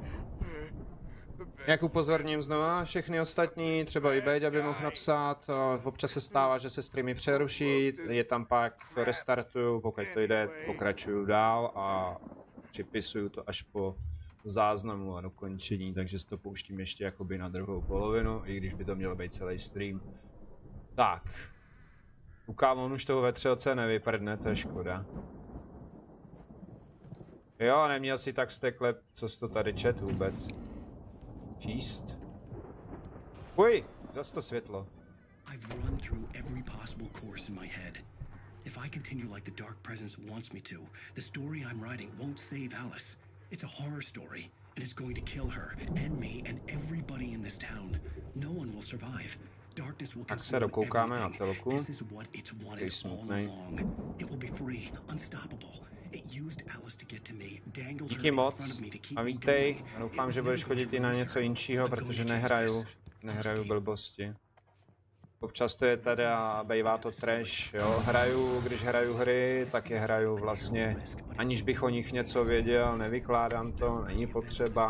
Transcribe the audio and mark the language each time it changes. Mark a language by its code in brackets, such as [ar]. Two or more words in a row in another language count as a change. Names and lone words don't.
[cs] Jak upozorním znova všechny ostatní, třeba i Bejď, aby mohl napsat, občas se stává, že se streamy přeruší, je tam pak to restartuju, pokud to jde, pokračuju dál a připisuju to až po záznamu a dokončení, takže si to pouštím ještě jakoby na druhou polovinu, i když by to mělo být celý stream. Tak. Koukám, on už toho ve třelce nevyprdne, to je škoda. Jo, neměl si tak vztekle, co jsi to tady čet vůbec. Číst. Uj, zas to světlo. [en] I've run through every possible course in my head. If I continue like the dark presence wants me to, the story I'm writing won't save Alice. It's a horror story, and it's going to kill her, and me, and everybody in this town. No one will survive. Darkness will consume everything. This is what it's wanted all along. It will be free, unstoppable. It used Alice to get to me, dangled her in front of me to keep [cs] a vítej. A doufám, že budeš chodit i na něco jinčího, protože nehraju blbosti. Občas to je tady a bývá to trash, jo. Když hraju hry, tak je hraju vlastně, aniž bych o nich něco věděl, nevykládám to, není potřeba.